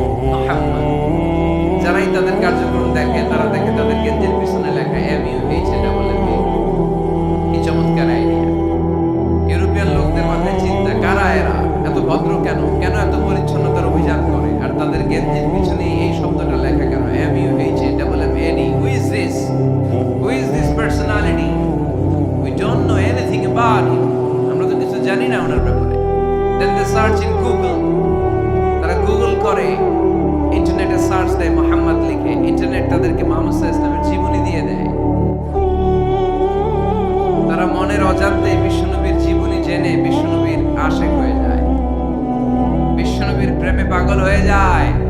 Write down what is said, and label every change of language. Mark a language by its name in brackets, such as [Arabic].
[Bangla] মুহাম্মদ। যারাই তাদের কার্যক্রম দেখে তারা দেখে তাদের গেঞ্জির পিছনে লেখা MUHAMMAD। কি চমৎকার আইডিয়া! ইউরোপিয়ান লোকদের মাথায় চিন্তা, কারা এরা? এত ভদ্র কেন? কেন এত পরিচ্ছন্নতার অভিযান করে? আর তাদের গেঞ্জির পিছনে এই শব্দটা লেখা কেন? [English] MUHAMMAD। Who is this? Who is this personality? We don't know anything about him. [Bangla] আমরা তো কিছু জানি না ওনার ব্যাপারে। [English] Then they search in Google. [Bangla] তারা গুগল করে, ইন্টারনেটে সার্চ দেয়, মুহাম্মদ লিখে, ইন্টারনেট তাদেরকে মুহাম্মদ সাল্লাল্লাহু আলাইহি ওয়াসাল্লামের জীবনী দিয়ে দেয়। তারা মনের অজান্তে বিশ্বনবীর জীবনী জেনে বিশ্বনবীর আশিক হয়ে যায়, বিশ্বনবীর প্রেমে পাগল হয়ে যায়।